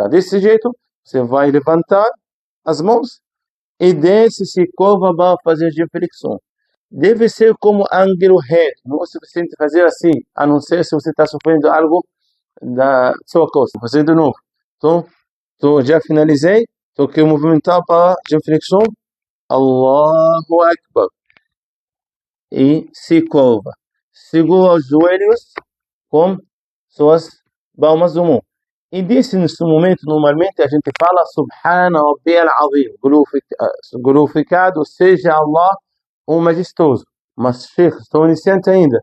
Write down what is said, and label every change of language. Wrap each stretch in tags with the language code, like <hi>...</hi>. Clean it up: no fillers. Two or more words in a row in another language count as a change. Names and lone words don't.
<pt>Desse jeito, você vai levantar as mãos e desce, se curva para fazer genuflexão. Deve ser como ângulo reto, não é suficiente fazer assim, a não ser se você está sofrendo algo da sua costa. Vou fazer de novo. Então, já finalizei. Então, quero movimentar para genuflexão.</pt> <ar>الله أكبر.</ar> <pt>E se curva. Segura os joelhos com suas palmas do mão. E nesse momento, normalmente, a gente fala</pt> <ar>سبحان ربي العظيم.</ar> <pt>Glorificado seja Allah, o majestoso. Mas, Sheikh, estou iniciante ainda.</pt>